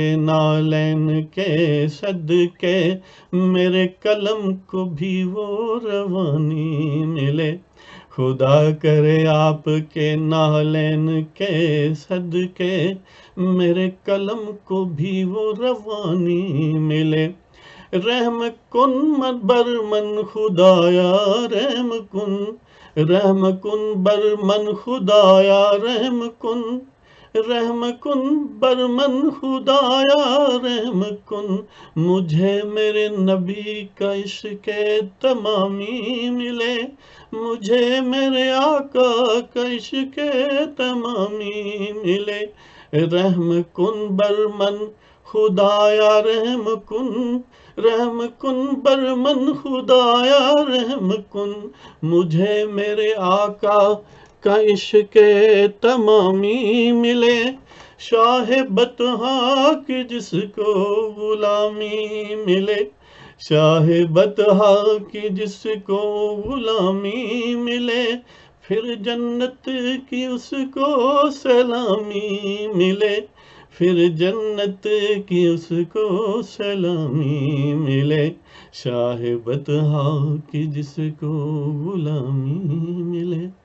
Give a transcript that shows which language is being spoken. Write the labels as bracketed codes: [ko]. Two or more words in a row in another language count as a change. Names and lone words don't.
[ur] نالین کے صدقے، میرے قلم کو بھی وہ روانی ملے، خدا کرے آپ کے نالین کے صدقے، میرے قلم کو بھی وہ روانی ملے، [fa] رحم کن بر من خدایا رحم کن، رحم کن بر من خدایا رحم کن، رحم کن بر من خدایا رحم کن، [ur] مجھے میرے نبی کا عشق تمامی ملے، مجھے میرے آقا کا عشق تمامی ملے، [fa] رحم کن بر من خدایا رحم کن، رحم کن بر من خدایا رحم کن، [ur] مجھے میرے آقا کا عشق تمامی ملے، شاہ بطحا کی جس کو غلامی ملے، شاہ بطحا کی جس کو غلامی ملے، پھر جنت کی اس کو سلامی ملے، پھر جنت کی اس کو سلامی ملے، شاہ بطحا کی جس کو غلامی ملے۔